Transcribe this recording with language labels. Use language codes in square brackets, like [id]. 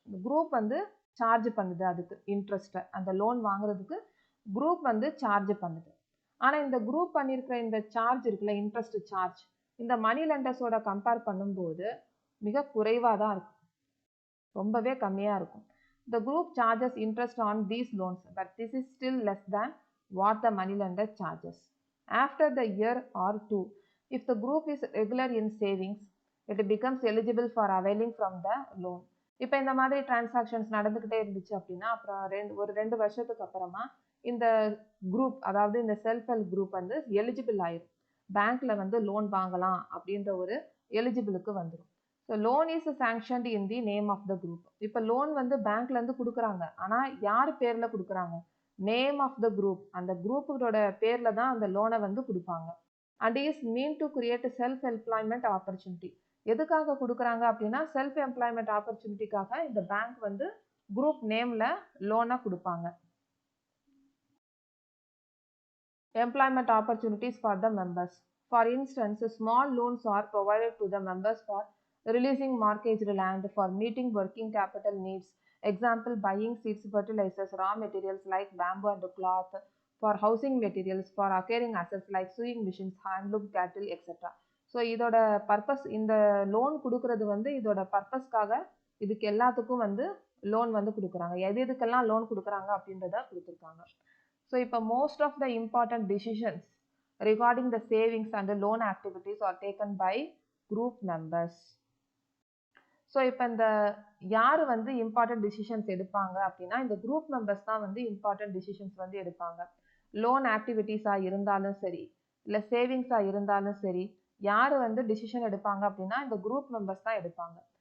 [ta] Group வந்து charge பண்ணுது அதுக்கு இன்ட்ரெஸ்ட்டை, அந்த லோன் வாங்குறதுக்கு குரூப் வந்து சார்ஜ் பண்ணுது. ஆனால் இந்த குரூப் பண்ணியிருக்கிற இந்த சார்ஜ் இருக்குல்ல, இன்ட்ரெஸ்ட் சார்ஜ், இந்த மணி லெண்டர்ஸோட கம்பேர் பண்ணும்போது மிக குறைவாக தான் இருக்கும், ரொம்பவே கம்மியாக இருக்கும். [en] The group charges interest on these loans, but this is still less than what the money lender charges. After the year or two, if the group is regular in savings, it becomes eligible for availing from the loan. [ta] இப்போ இந்த மாதிரி transactions நடந்துக்கிட்டே இருந்துச்சு அப்படின்னா அப்புறம் ஒரு 2 வருஷத்துக்கு அப்புறமா இந்த குரூப், அதாவது இந்த செல்ஃப் ஹெல்ப் குரூப் வந்து எலிஜிபிள் ஆயிடும், பேங்க்ல வந்து லோன் வாங்கலாம் அப்படின்ற ஒரு எலிஜிபிளுக்கு வந்துடும். [en] So loan is sanctioned in the name of the group. [ta] இப்போ லோன் வந்து பேங்க்லேருந்து கொடுக்குறாங்க, ஆனால் யார் பேரில் கொடுக்குறாங்க? நேம் ஆஃப் த குரூப், அந்த குரூப்போட பேரில் தான் அந்த லோனை வந்து கொடுப்பாங்க. [en] And is meant to create self employment opportunity. [ta] எதுக்காக கொடுக்குறாங்க அப்படின்னா செல்ஃப் எம்ப்ளாய்மெண்ட் ஆப்பர்ச்சுனிட்டிக்காக இந்த பேங்க் வந்து குரூப் நேமில் லோனை கொடுப்பாங்க. [en] Employment opportunities for the members. For instance, small loans are provided to the members for releasing mortgaged land, for meeting working capital needs. Example, buying seeds, fertilizers, raw materials like bamboo and cloth, for housing materials, for acquiring assets like sewing machines, handloom, cattle, etc. [ta] So இதோட purpose, இந்த loan கொடுக்கறது வந்து இதோட பர்பஸ்க்காக இதுக்கு எல்லாத்துக்கும் வந்து loan வந்து கொடுக்குறாங்க. எதுக்கெல்லாம் லோன் கொடுக்குறாங்க அப்படின்றத கொடுத்துருக்காங்க. [en] So, இப்போ most of the important decisions regarding the savings and the loan activities are taken by group members. [ta] So இப்போ இந்த யார் வந்து இம்பார்ட்டன்ட் டிசிஷன்ஸ் எடுப்பாங்க அப்படின்னா இந்த குரூப் மெம்பர்ஸ் தான் வந்து இம்பார்ட்டன்ட் டிசிஷன்ஸ் வந்து எடுப்பாங்க. லோன் ஆக்டிவிட்டீஸாக இருந்தாலும் சரி, இல்லை சேவிங்ஸாக இருந்தாலும் சரி, யார் வந்து டிசிஷன் எடுப்பாங்க அப்படின்னா இந்த குரூப் மெம்பர்ஸ் தான் எடுப்பாங்க.